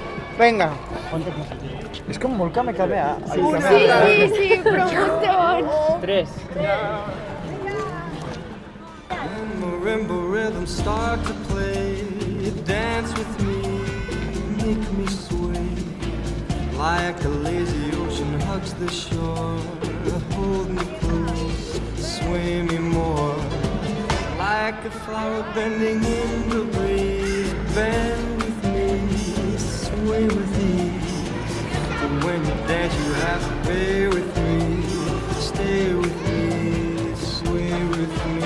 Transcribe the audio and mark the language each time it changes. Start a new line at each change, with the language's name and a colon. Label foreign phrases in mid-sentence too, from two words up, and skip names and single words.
Catalan: Vinga. És com molt camé-camé. Sí, però molt bons. 3.
English: Marimba rhythm start to play, dance with me, make me sway, like a lazy ocean hugs the shore, hold me close, sway me more, like a flower bending in the breeze, bend with me, sway with ease, but when you dance you have to pay with me, stay with me, sway with me.